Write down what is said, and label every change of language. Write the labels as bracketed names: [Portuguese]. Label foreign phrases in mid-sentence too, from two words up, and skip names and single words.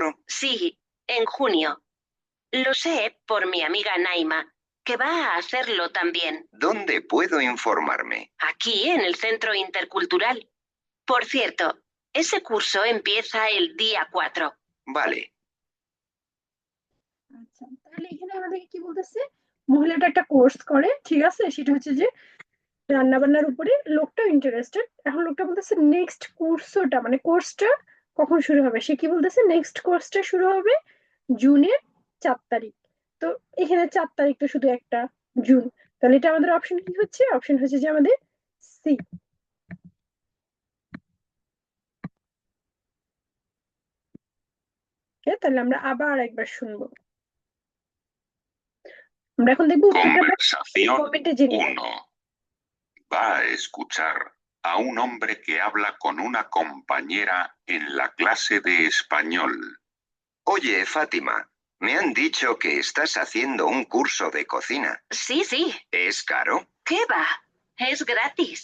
[Spanish] Sí, en junio. Lo sé por mi amiga Naima, que va a hacerlo también. ¿Dónde puedo informarme? Aquí, en el Centro Intercultural. Por cierto, ese curso empieza el día 4. Vale. [Bangla] আচ্ছা, তাহলে এখানে আমাদেরকে কি বলতেছে, মহিলাটা একটা কোর্স করে, ঠিক আছে, সেটা হচ্ছে যে রান্না বান্নার উপরে। লোকটা ইন্টারেস্টেড। এখন লোকটা বলতেছে নেক্সট কোর্সটা, মানে কোর্সটা কখন শুরু হবে। সে কি বলতেছে, নেক্সট কোর্সটা শুরু হবে জুনের 4 তারিখ। তো এখানে 4 তারিখ তো শুধু একটা, জুন। তাহলে এটা আমাদের অপশন কি হচ্ছে, অপশন হচ্ছে যে আমাদের সি। তাহলে আমরা আবার একবার শুনবো। আমরা এখন দেখবো উত্তরটা [Spanish] Conversación [Bangla] কমেন্টে জেনে নেব। [Spanish] 1. Va a escuchar a un hombre que habla con una compañera en la clase de español. Oye, Fátima, me han dicho que estás haciendo un curso de cocina. Sí, sí. ¿Es caro? ¿Qué va? Es gratis.